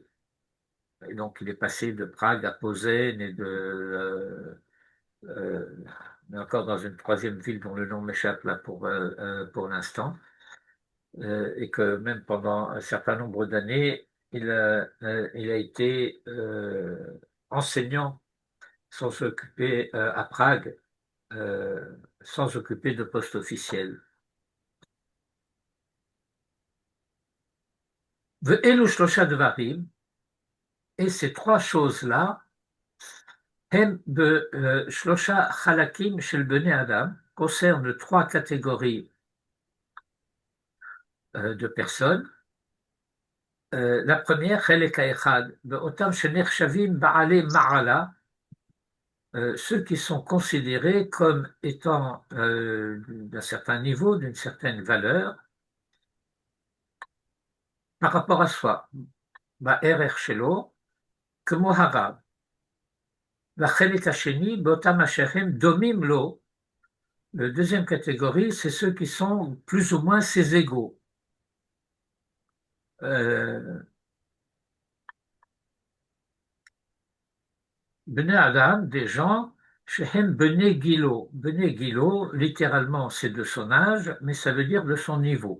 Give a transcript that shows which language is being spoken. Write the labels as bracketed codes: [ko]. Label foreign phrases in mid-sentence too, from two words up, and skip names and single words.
[fr] Et donc il est passé de Prague à Posen mais encore dans une troisième ville dont le nom m'échappe là pour l'instant. Et que même pendant un certain nombre d'années, il a été enseignant sans s'occuper à Prague, sans occuper de poste officiel. [he] ואלו שלושה דברים, [fr] et ces trois choses-là, [he] הם בשלושה חלקים של בני אדם, [fr] concernent trois catégories de personnes. La première, [he] חלק האחד, באותם שנחשבים בעלי מעלה, [fr] ceux qui sont considérés comme étant d'un certain niveau, d'une certaine valeur, par rapport à soi, [he] בערך שלו, כמו הרב. והחלק השני, באותם אשר הם דומים לו, [fr] la deuxième catégorie, c'est ceux qui sont plus ou moins ses égaux. [he] בני אדם, [fr] des gens, [he] שהם בני גילו. בני גילו, [fr] littéralement, c'est de son âge, mais ça veut dire de son niveau.